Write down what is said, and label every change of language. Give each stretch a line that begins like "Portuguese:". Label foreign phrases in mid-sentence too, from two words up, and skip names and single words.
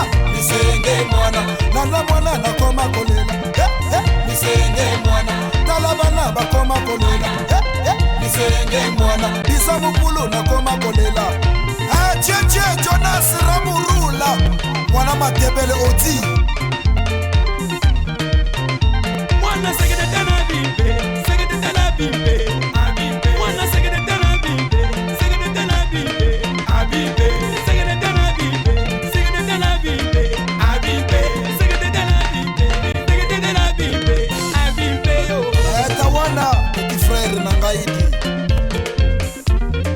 Lingala: Misenge mwana nala mwana nakoma kolela. Misenge mwana tala bana bakoma kolela. Misenge mwana biza mukulu nakoma kolela. Cheche Jonas Ramurula mwana matebele oti.
English: Wanna sing it down a bimbe, sing it down a bimbe, a bimbe. Wanna sing it down a bimbe, sing it down a bimbe, a bimbe. Sing it down a bimbe, sing it down a bimbe, a bimbe. Sing it down a bimbe, sing it down a bimbe, a bimbe yo.
Lingala: Tawana
French: petit frère
Lingala: Nangaidi.